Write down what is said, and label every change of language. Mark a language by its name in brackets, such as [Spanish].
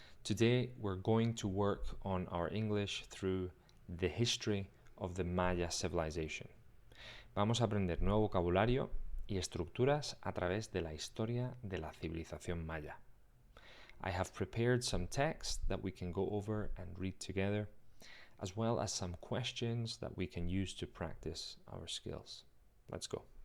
[English] Today we're going to work on our English through the history of the Maya Civilization. [Spanish] Vamos a aprender nuevo vocabulario y estructuras a través de la historia de la civilización maya. [English] I have prepared some text that we can go over and read together, as well as some questions that we can use to practice our skills. Let's go.